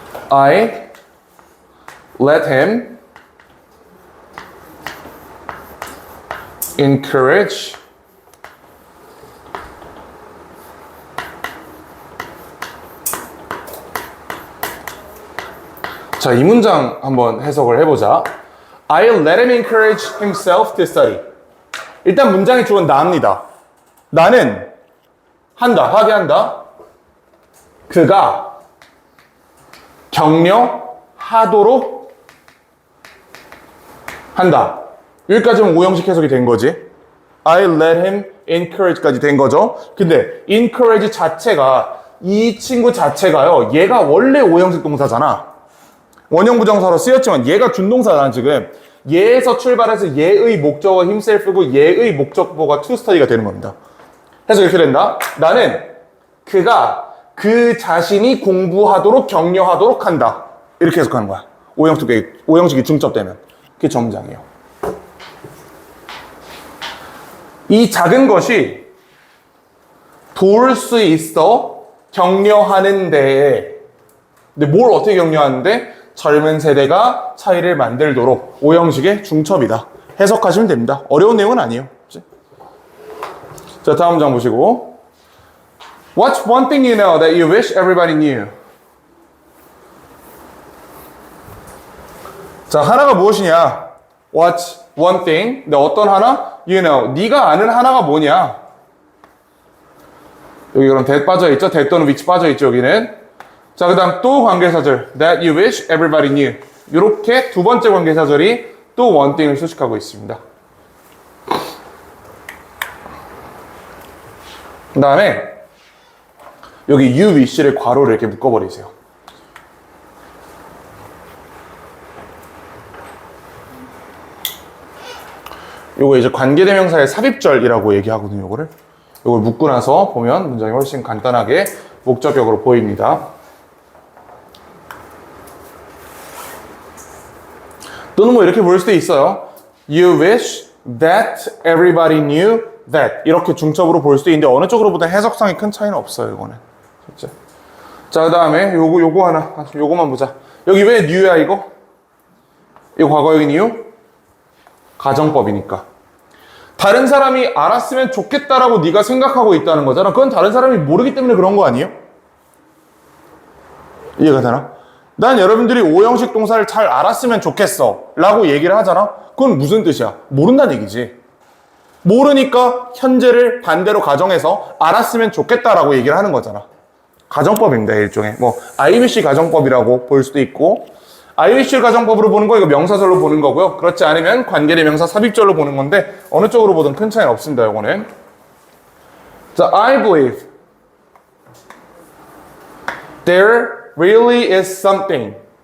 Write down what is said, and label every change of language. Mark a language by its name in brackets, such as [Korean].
[English] I let him encourage [Korean] 자, 이 문장 한번 해석을 해보자. [English] I let him encourage himself to study. [Korean] 일단 문장의 주어는 나입니다. 나는 하게 한다. 그가 격려하도록 한다. 여기까지는 오형식 해석이 된 거지. [English] I let him encourage [Korean] 까지 된 거죠. 근데 encourage 자체가 이 친구 자체가요. 얘가 원래 오형식 동사잖아. 원형 부정사로 쓰였지만 얘가 준동사잖아 지금. 얘에서 출발해서 얘의 목적어 himself고 얘의 목적어가 to study가 되는 겁니다. 그래서 이렇게 된다. 나는 그가 그 자신이 공부하도록 격려하도록 한다. 이렇게 해석하는 거야. 오형식이 중첩되면. 그게 전문장이에요. 이 작은 것이 도울 수 있어 격려하는 데에. 근데 뭘 어떻게 격려하는데? 젊은 세대가 차이를 만들도록 오형식의 중첩이다. 해석하시면 됩니다. 어려운 내용은 아니에요. 그치? 자, 다음 장 보시고 [English] What's one thing you know that you wish everybody knew? [Korean] 자, 하나가 무엇이냐? [English] What's one thing? [Korean] 근데 어떤 하나? [English] You know. [Korean] 네가 아는 하나가 뭐냐? 여기 그럼 that 빠져있죠? that 또는 which 빠져있죠, 여기는. 자, 그 다음 또 관계사절 [English] that you wish everybody knew. [Korean] 이렇게 두 번째 관계사절이 또 one thing을 수식하고 있습니다. 그 다음에 여기 you wish를 괄호를 이렇게 묶어버리세요. 요거 이제 관계대명사의 삽입절이라고 얘기하거든요, 요거를. 요걸 묶고 나서 보면 문장이 훨씬 간단하게 목적격으로 보입니다. 또는 뭐 이렇게 볼 수도 있어요. [English] You wish that everybody knew that. [Korean] 이렇게 중첩으로 볼 수도 있는데 어느 쪽으로 보다 해석상이 큰 차이는 없어요, 이거는. 진짜. 자, 그 다음에 요거 하나. 요거만 보자. 여기 왜 new야 이거? 이거 과거형인 이유? 가정법이니까. 다른 사람이 알았으면 좋겠다라고 네가 생각하고 있다는 거잖아. 그건 다른 사람이 모르기 때문에 그런 거 아니에요? 이해가 되나? 난 여러분들이 오형식 동사를 잘 알았으면 좋겠어 라고 얘기를 하잖아. 그건 무슨 뜻이야? 모른다는 얘기지. 모르니까 현재를 반대로 가정해서 알았으면 좋겠다라고 얘기를 하는 거잖아. 가정법입니다. 일종의 뭐 IBC 가정법이라고 볼 수도 있고, IBC 가정법으로 보는 거 이거 명사절로 보는 거고요. 그렇지 않으면 관계대명사 삽입절로 보는 건데 어느 쪽으로 보든 큰 차이는 없습니다. 이거는. 자, [English] I believe there really is something.